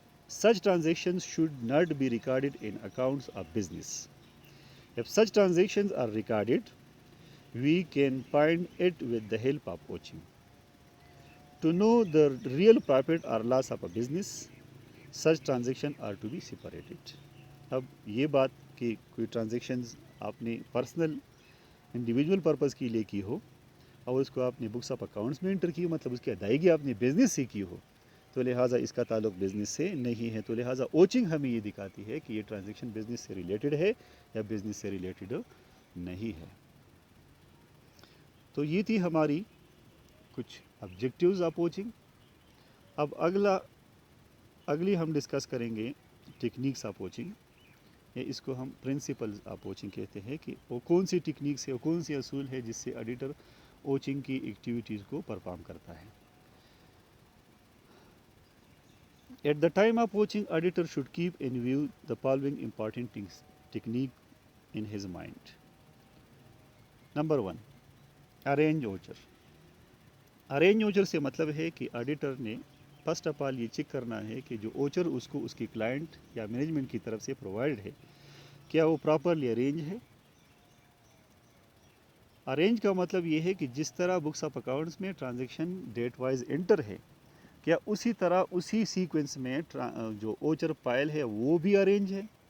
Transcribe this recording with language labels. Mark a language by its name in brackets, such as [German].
[English] Such transactions should not be recorded in accounts of business. If such transactions are recorded, we can find it with the help of Oching. To know the real profit or loss of a business, such transactions are to be separated. [Urdu] اب یہ بات کہ کوئی transactions آپ نے personal individual purpose کے لیے کی ہو اور اس کو آپ نے بکس آف اکاؤنٹس میں انٹر کی ہو, مطلب اس کی ادائیگی آپ نے بزنس سے کی ہو, تو لہٰذا اس کا تعلق بزنس سے نہیں ہے. تو لہٰذا اوچنگ ہمیں یہ دکھاتی ہے کہ یہ ٹرانزیکشن بزنس سے ریلیٹڈ ہے یا بزنس سے ریلیٹڈ نہیں ہے. تو یہ تھی ہماری کچھ آبجیکٹیوز آف اوچنگ. اب اگلی ہم ڈسکس کریں گے ٹیکنیکس آف اوچنگ, یا اس کو ہم پرنسپلز آف اوچنگ کہتے ہیں کہ وہ کون سی ٹیکنیکس ہے, وہ کون سی اصول ہے جس سے ایڈیٹر اوچنگ کی ایکٹیویٹیز کو پرفارم کرتا ہے. [English] At the time of poaching, auditor should keep in view the following important technique in his mind. Number 1, arrange voucher. [Urdu] Arrange اوچر سے مطلب ہے کہ آڈیٹر نے فرسٹ آف آل یہ چیک کرنا ہے کہ جو اوچر اس کو اس کی کلائنٹ یا مینجمنٹ کی طرف سے پرووائڈ ہے کیا وہ پراپرلی ارینج ہے. ارینج کا مطلب یہ ہے کہ جس طرح بکس آف اکاؤنٹس میں ٹرانزیکشن ڈیٹ وائز انٹر ہے کیا اسی طرح اسی سیکوینس میں جو اوچر فائل ہے وہ بھی ارینج ہے.